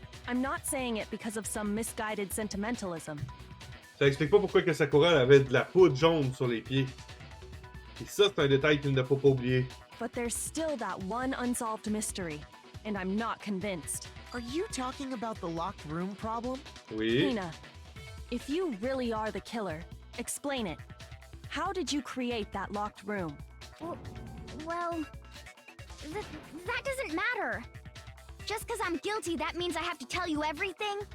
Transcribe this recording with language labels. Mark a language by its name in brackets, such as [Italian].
[English] I'm not saying it because of some misguided sentimentalism. [French] Ça explique pas pourquoi que Sakura avait de la poudre jaune sur les pieds. Et ça, c'est un détail qu'il ne faut pas oublier. [English] But there's still that one unsolved mystery, and I'm not convinced. Are you talking about the locked room problem? [French] Oui. [English] Hina, if you really are the killer, explain it. How did you create that locked room? well, that doesn't matter. Just because I'm guilty, that means I have to tell you everything?